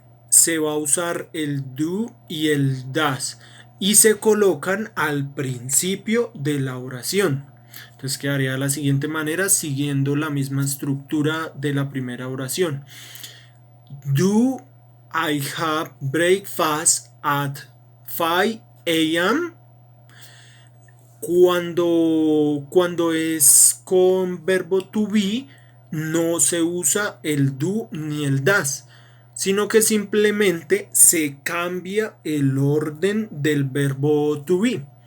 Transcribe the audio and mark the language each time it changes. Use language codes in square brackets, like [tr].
[es] Se va a usar el do y el das y se colocan al principio de la oración. Entonces quedaría de la siguiente manera, siguiendo la misma estructura de la primera oración. [en] Do I have breakfast at 5 a.m.? [es] Cuando es con verbo to be, no se usa el do ni el das, sino que simplemente se cambia el orden del verbo to be.